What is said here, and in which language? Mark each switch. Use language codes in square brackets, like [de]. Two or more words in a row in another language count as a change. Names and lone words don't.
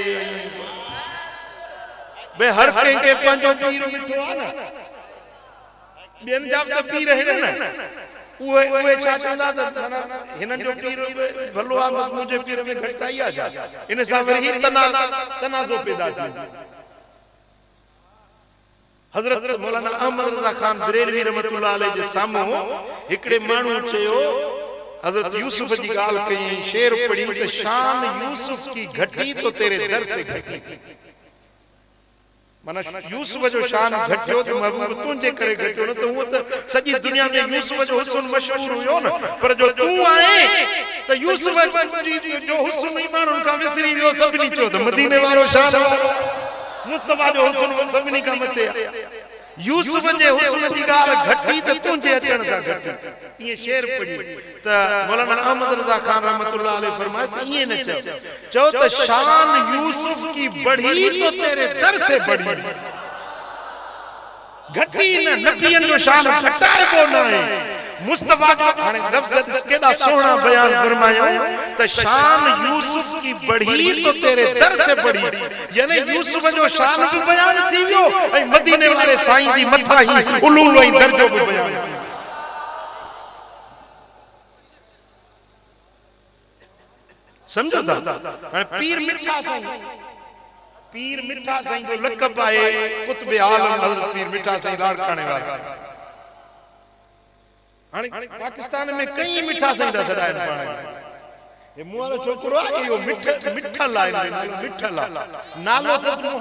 [sd] भई हर कंहिंखे पंहिंजो पीर मिठो आहे न ॿियनि जा बि पीर आहिनि न उहे छा चवंदा त हिननि जो पीर भलो आहे बसि मुंहिंजे पीर में घटिताई आहे इन सां वरी तनाज़ो पैदा थींदो हज़रत मौलाना अहमद रज़ा खान बरेलवी रहमतुल्लाह अलैह जे साम्हूं हिकिड़े माण्हू चयो हज़रत यूसुफ जी ॻाल्हि कई शेर पढ़ी त [ur] شان یوسف کی گھٹی تو تیرے در سے گھٹی [sd] माना यूसुफ जो शान घटियो त महबूब तुंहिंजे करे घटियो न त हूअं त सॼी दुनिया में यूसुफ जो हुस्न मशहूर हुयो न पर जो तूं आहे त यूसुफ जो हुस्न ई माण्हुनि खां विसरी वियो सभिनी चयो त मदीने वारो शान वारो मुस्तफा जो हुस्न सभिनी खां मथे यूसुफ जे हुस्न जी ॻाल्हि घटी त तुंहिंजे अचण सां घटी ये शेर पढ़ी त मौलाना अहमद रज़ा खान रहमतुल्लाह अलैह फरमाए ये न चो त [ur] شان یوسف کی بڑھی تو تیرے در سے بڑھی [sd] घटी न नबियन जो शान घटाए को न है मुस्तफा जो हाणे लफ्ज़ केड़ा सोहना बयान फरमायो त [ur] شان یوسف کی بڑھی تو تیرے در سے بڑھی [sd] यानी यूसुफ जो शान भी बयान थी वियो ऐं मदीने वाले साईं जी मथा ही उलूल ऐं दर्जो भी बयान समझो था हाणे पीर मिठा साईं जो लक़ब आहे कुतुब आलम हज़रत पीर मिठा साईं लाड़काणे वारा हाणे पाकिस्तान में कई मिठा साईं दा सदाइन पाण ये मुआरो छोकरो आहे यो मिठल आहे मिठल नालो त